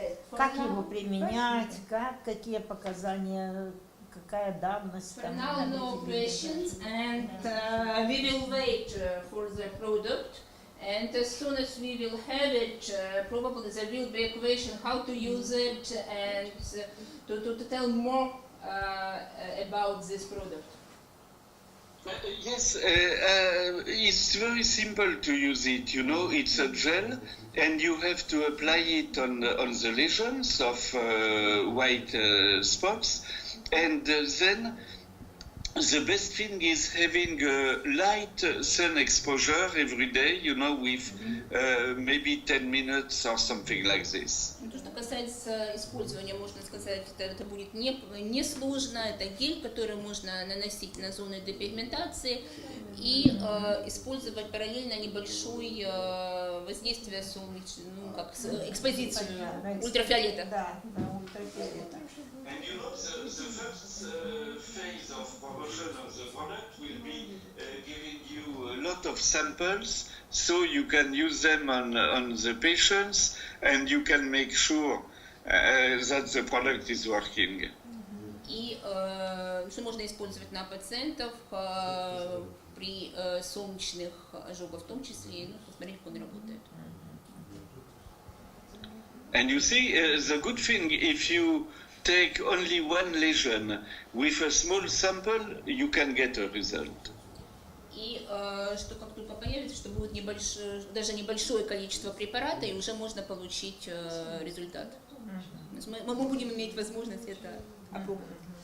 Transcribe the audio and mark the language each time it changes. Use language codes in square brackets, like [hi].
[ru] Как его применять, какие показания, какая давность. [en] For now, no questions, and we will wait for the product. And as soon as we will have it, probably there will be a question how to use it and to tell more about this product. Yes, it's very simple to use it, it's a gel and you have to apply it on the lesions of white spots, and then the best thing is having light sun exposure every day, with maybe 10 minutes or something like this. [ru] То, что касается использования, можно сказать, это будет не сложно. Это гель, который можно наносить на зоны депигментации и использовать параллельно небольшое воздействие солнечного, экспозицию ультрафиолета. Да, ультрафиолета. [en] And the first phase of promotion of the product will be giving you a lot of samples so you can use them on the patients and you can make sure that the product is working. [ru] И что можно использовать на пациентов при солнечных ожогах в том числе, посмотреть, как он работает. [en] And you see, the good thing, if you take only one lesion with a small sample, you can get a result. [ru] И что как только появится, что будет даже небольшое количество препарата, и уже можно получить результат. Мы будем иметь возможность это опробовать.